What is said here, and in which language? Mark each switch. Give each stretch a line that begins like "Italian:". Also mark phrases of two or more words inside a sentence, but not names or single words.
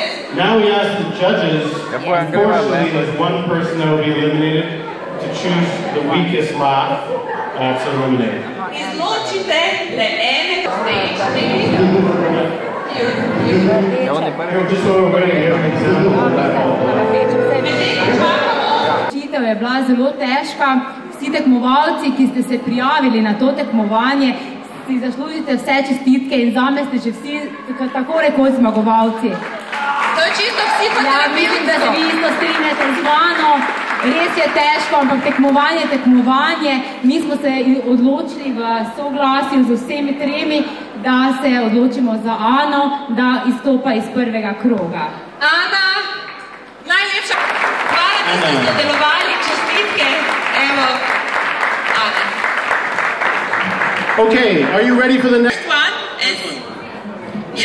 English: now we ask the judges, unfortunately there's one person that will be eliminated, to choose the weakest laugh to eliminate.
Slovenian: Izločite le enega stage.
English: Just so we're waiting here.
Slovenian: Odločitev je bila zelo težka. Vsi tekmovalci, ki ste se prijavili na to tekmovanje, si zaslužite vse čestitke in zame ste že vsi tako rekoč zmagovalci. To je čisto Ja, mislim, da se vi isto strinjate z mano. res je težko, ampak tekmovanje. Mi smo se odločili v soglasju z vsemi tremi, da se odločimo za Ano, da izstopa iz prvega kroga. Ana, najlepša hvala, da ste sodelovali, čestitke. Evo, Ana.
English: Okay, are you ready for the next one? Yes.